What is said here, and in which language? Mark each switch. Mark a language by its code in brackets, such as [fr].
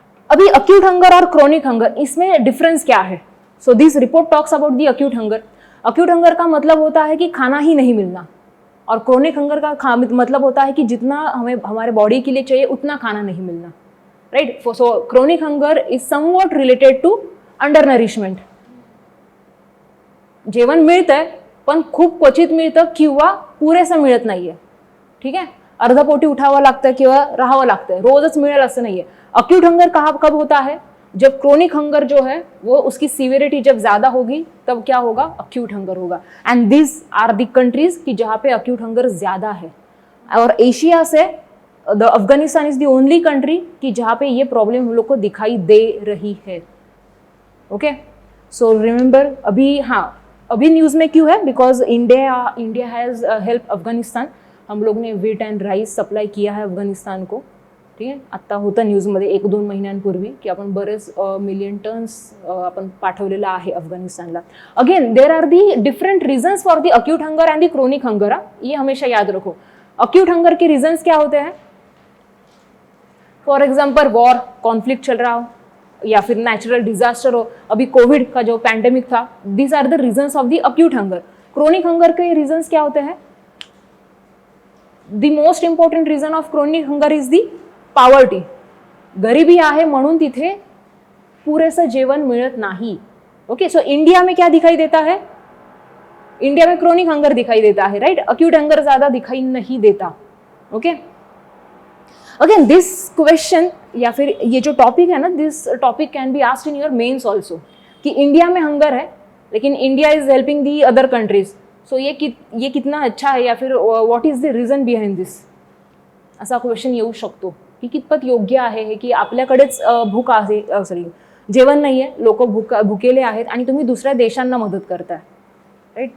[hi] अभी acute hunger और chronic hunger, इसमें डिफरेंस क्या है? [en] So this report talks about the acute hunger. [hi] Acute hunger का मतलब होता है कि खाना ही नहीं मिलना, और क्रोनिक हंगर का मतलब होता है कि जितना हमें हमारे बॉडी के लिए चाहिए उतना खाना नहीं मिलना, right. [en] So chronic hunger is somewhat related to undernourishment. [mr] जेवण मिळतंय पण खूप क्वचित मिळतं किंवा पुरेसं मिळत नाहीये, [hi] ठीक है। [mr] अर्धपोटी उठावं लागतं किंवा राहावं लागतंय, रोजच मिळेल असं नाहीये। [hi] अक्यूट हंगर कब होता है? जब क्रोनिक हंगर जो है वो उसकी सीवियरिटी जब ज्यादा होगी तब क्या होगा? अक्यूट हंगर होगा। [en] and this are the countries [hi] कि जहां पे अक्यूट हंगर ज्यादा है। और एशिया से [en] the Afghanistan is the only country [hi] कि जहां पे ये प्रॉब्लम हम लोग को दिखाई दे रही है, ओके। [en] so remember, [hi] अभी हाँ, अभी न्यूज में क्यों है? [en] Because India has help Afghanistan. [hi] हम लोग ने व्हीट एंड राईस सप्लाय किया है अफगानिस्तान को, [mr] ठीक आहे। आत्ता होतं न्यूजमध्ये 1-2 महिन्यांपूर्वी की आपण बरेच मिलियन टन्स आपण पाठवलेला आहे अफगानिस्तानला। [en] again there are the different reasons for the acute hunger and the chronic hunger, [hi] ये हमेशा याद रखो। अक्यूट हंगर के रीजन्स क्या होते हैं? [en] for example war, [hi] कॉन्फ्लिक्ट चल रहा हो, या फिर नेचुरल डिजास्टर हो, अभी कोविड का जो पैंडेमिक था, [en] These are the reasons of the acute hunger. [hi] Chronic hunger के रीजन्स क्या होते हैं? [en] The most important reason of chronic hunger is the poverty. [mr] गरिबी आहे म्हणून तिथे पुरेसं जेवण मिळत नाही, ओके। [hi] सो इंडिया में क्या दिखाई देता है? इंडिया में क्रोनिक हंगर दिखाई देता है, राइट। अक्यूट हंगर ज्यादा दिखाई नहीं देता, ओके। [en] again this question [hi] या फिर ये जो टॉपिक है ना, [en] this topic can be asked in your mains also [hi] कि इंडिया में हंगर है लेकिन [en] India is helping the other countries, [hi] सो ये कितना अच्छा है, या फिर [en] what is the reason behind this, [mr] असा क्वेश्चन येऊ शकतो की कितपत योग्य आहे की आपल्याकडेच भूक आहे, सॉरी जेवण नाही आहे, लोक भुकेले आहेत आणि तुम्ही दुसऱ्या देशांना मदत करताय, राइट।